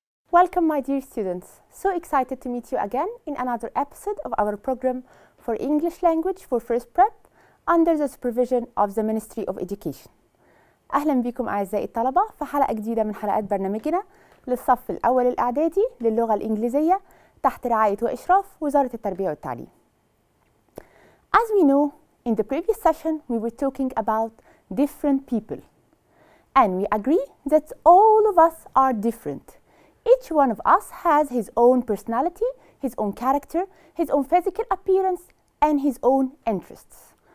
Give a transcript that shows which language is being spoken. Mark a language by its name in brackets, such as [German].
[English] Welcome, my dear students. So excited to meet you again in another episode of our program for English language for first prep under the supervision of the Ministry of Education. [Arabic] أهلا بكم أعزائي الطلبة في حلقة جديدة من حلقات برنامجنا للصف الأول الإعدادي للغة الإنجليزية تحت رعاية وإشراف وزارة التربية والتعليم. [English] As we know, in the previous session we were talking about different people. And we agree that all of us are different. Each one of us has his own personality, his own character, his own physical appearance, and his own interests.